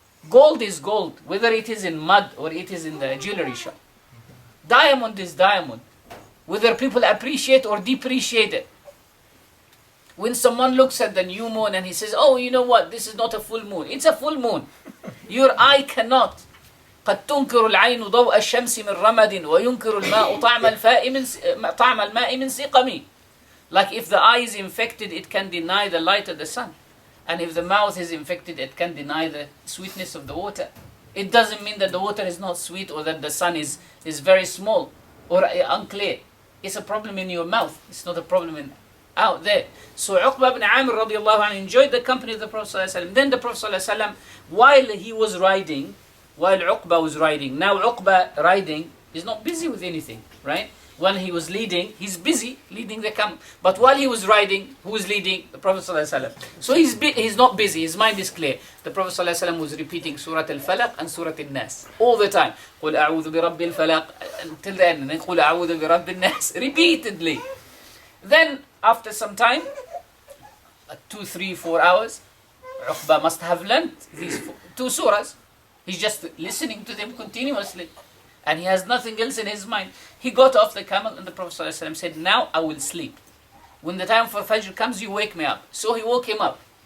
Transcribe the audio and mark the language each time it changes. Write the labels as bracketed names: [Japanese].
[English] Gold is gold, whether it is in mud or it is in the jewelry shop. Diamond is diamond, whether people appreciate or depreciate it. When someone looks at the new moon and he says, oh, you know what, this is not a full moon. It's a full moon. Your eye cannot. [Arabic] قد تنكر العين ضوء الشمس من رمد وينكر الماء طعم الماء من سقم. [English] Like if the eye is infected, it can deny the light of the sun. And if the mouth is infected, it can deny the sweetness of the water. It doesn't mean that the water is not sweet or that the sun is very small or unclear. It's a problem in your mouth. It's not a problem out there. So Uqba ibn Amir radiallahu anhu enjoyed the company of the Prophet ﷺ. Then the Prophet ﷺ, while he was riding, while Uqba was riding, now Uqba riding is not busy with anything, right? When he was leading, he's busy leading the camel. But while he was riding, who was leading? The Prophet ﷺ. So he's not busy, his mind is clear. The Prophet ﷺ was repeating Surah Al-Falaq and Surah Al-Nas all the time. [Arabic] قُلْ أَعُوذُ بِرَبِّ الْفَلَقِ [English] until the end. And then [Arabic] قُلْ أَعُوذُ بِرَبِّ النَّاسِ [English] repeatedly. Then, after some time, 2, 3, 4 hours, Uqba must have learned these 2 surahs. He's just listening to them continuously. And he has nothing else in his mind. He got off the camel and the Prophet ﷺ said, now I will sleep. When the time for Fajr comes, you wake me up. So he woke him up.